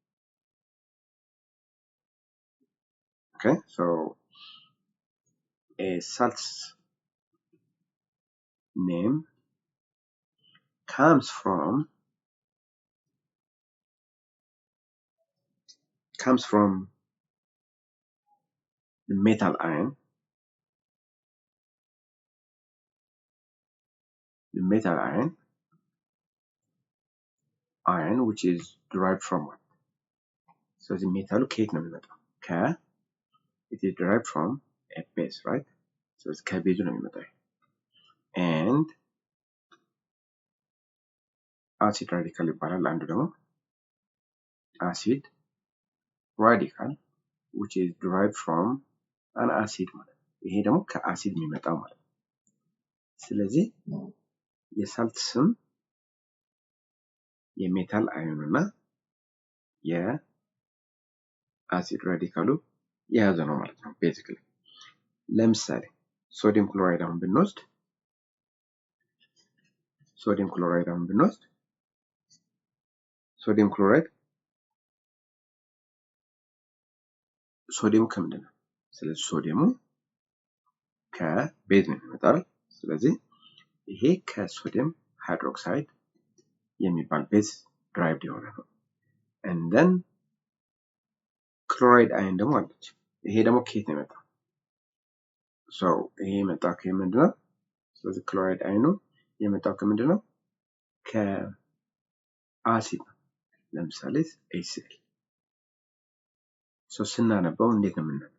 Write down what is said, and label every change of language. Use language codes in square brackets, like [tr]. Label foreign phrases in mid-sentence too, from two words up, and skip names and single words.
[en] Okay, so a salt's name comes from the metal ion. The metal ion which is derived from what? So the metal [am] ከየት ነው የሚመጣው? [en] it is derived from a base, right? So it's [am] ከቤዙ ነው የሚመጣው። [en] and acid radical [am] ይባላል። አንዱ ደግሞ [en] acid radical which is derived from an acid [am] ማለት ነው። ይሄ ደግሞ ከአሲድ የሚመጣው ማለት ነው። ስለዚህ የሳልት ስም የሜታል አዮን እና የአሲድ ራዲካሉ የያዘ ነው ማለት ነው ቤዚክሊ። ለምሳሌ ሶዲየም ክሎራይድ አሁን ብንወስድ ሶዲየም ክሎራይድ ሶዲየም ከምንድን ነው? ስለዚህ ሶዲየሙ ከቤዝ ነው የሚመጣው። ስለዚህ ይሄ ከሶዲየም ሃይድሮክሳይድ የሚባል ቤዝ ድራይቭድ የሆነ ነው። [en] and then [am] ክሎራይድ አዮን ደግሞ አለች። ይሄ ደግሞ ከየት ነው የመጣው? ይሄ የመጣው ከምንድነው? ስለዚህ ክሎራይድ አይኑ የመጣው ከምንድን ነው? ከአሲድ ነው። ለምሳሌ HCl ስናነበው እንዴት ነው የምናነበው?